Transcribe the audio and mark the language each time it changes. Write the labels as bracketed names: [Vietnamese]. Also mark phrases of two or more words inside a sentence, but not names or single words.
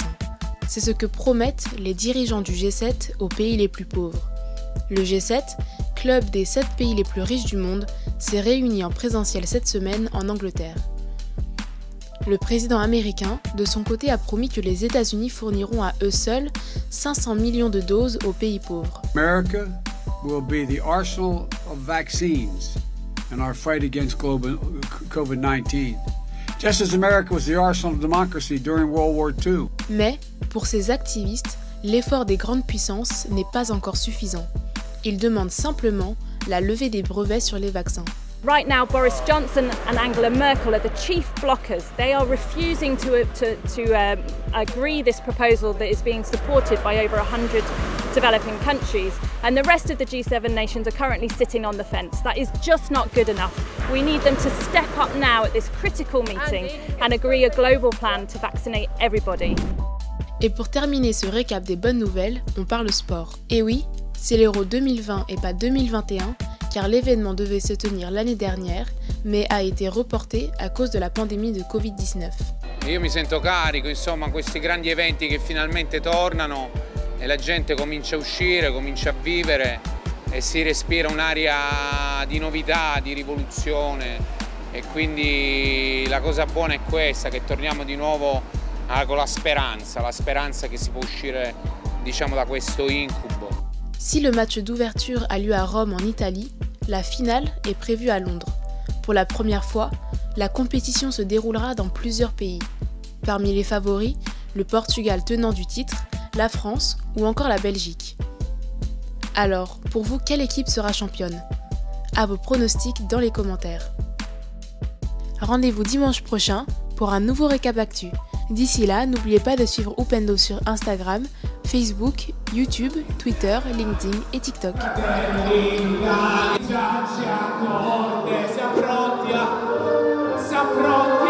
[French] C'est ce que promettent les dirigeants du G7 aux pays les plus pauvres. Le G7, club des 7 pays les plus riches du monde, s'est réuni en présentiel cette semaine en Angleterre. Le président américain, de son côté, a promis que les États-Unis fourniront à eux seuls 500 millions de doses aux pays pauvres. [English] America will be the arsenal of vaccines in our fight against COVID-19. Just as America was the arsenal of democracy during World War II. Mais, pour ces activistes, l'effort des grandes puissances n'est pas encore suffisant. Ils demandent simplement la levée des brevets sur les vaccins. Right now, Boris Johnson and Angela Merkel are the chief blockers. They are refusing to agree this proposal that is being supported by over 100 developing countries. And the rest of the G7 nations are currently sitting on the fence. That is just not good enough. We need them to step up now at this critical meeting and agree a global plan to vaccinate everybody. [French] Et pour terminer ce récap des bonnes nouvelles, on parle sport. Et oui, c'est l'Euro 2020 et pas 2021, car l'événement devait se tenir l'année dernière, mais a été reporté à cause de la pandémie de Covid-19. [Italian] Io mi sento carico, insomma, questi grandi eventi che finalmente tornano e la gente comincia a uscire, comincia a vivere e si respira un'aria di novità, di rivoluzione e quindi la cosa buona è questa, che torniamo di nuovo con la speranza che si può uscire, diciamo, da questo incubo. [French] Si le match d'ouverture a lieu à Rome en Italie, la finale est prévue à Londres. Pour la première fois, la compétition se déroulera dans plusieurs pays. Parmi les favoris, le Portugal tenant du titre, la France ou encore la Belgique. Alors, pour vous, quelle équipe sera championne? À vos pronostics dans les commentaires. Rendez-vous dimanche prochain pour un nouveau récap actu. D'ici là, n'oubliez pas de suivre Upendo sur Instagram, Facebook, YouTube, Twitter, LinkedIn et TikTok. [Italian] Siamo pronti, siamo pronti.